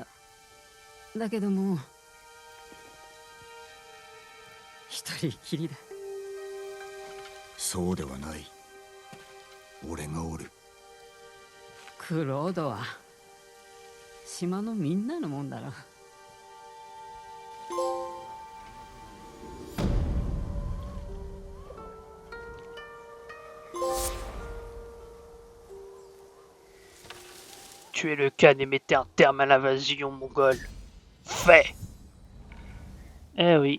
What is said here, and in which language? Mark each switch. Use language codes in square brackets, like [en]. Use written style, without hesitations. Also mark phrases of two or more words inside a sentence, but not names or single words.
[ja] だけどもう一人きりだ。そうではない。俺がおる。クロードは島のみんなのもんだろ。 [fr] Tuer le Khan et mettre un terme à l'invasion mongole. Fait. Eh oui.